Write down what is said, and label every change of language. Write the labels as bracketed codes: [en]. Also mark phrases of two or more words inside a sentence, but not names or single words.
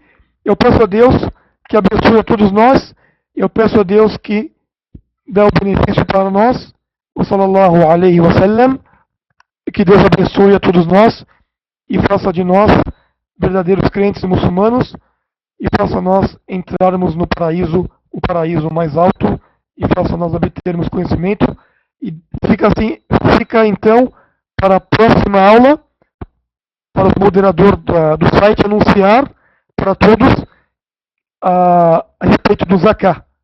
[pt] Eu peço a Deus que abençoe a todos nós. Eu peço a Deus que dê o benefício para nós. [ar] O صلى الله عليه وسلم. [pt] Que Deus abençoe a todos nós e faça de nós verdadeiros crentes muçulmanos e faça nós entrarmos no paraíso, o paraíso mais alto, e faça nós obtermos conhecimento. E fica assim, fica então para a próxima aula, para o moderador do site anunciar para todos a respeito do Zakat.